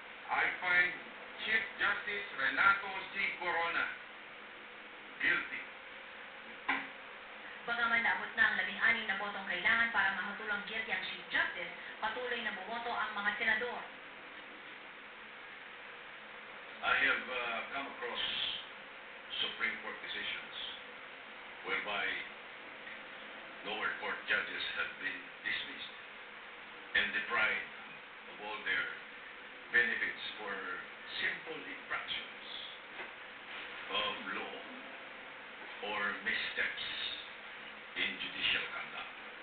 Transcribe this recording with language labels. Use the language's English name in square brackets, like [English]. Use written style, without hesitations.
[English] I find Chief Justice Renato C. Corona guilty. [Filipino] Bagaman naabot na ang 16 na botong kailangan para mahatulang guilty ang Chief Justice, patuloy na bumoto ang mga senador. [English] I have come across Supreme Court decisions whereby lower court judges have been dismissed and deprived of all their benefits for simple infractions of law or missteps in judicial conduct.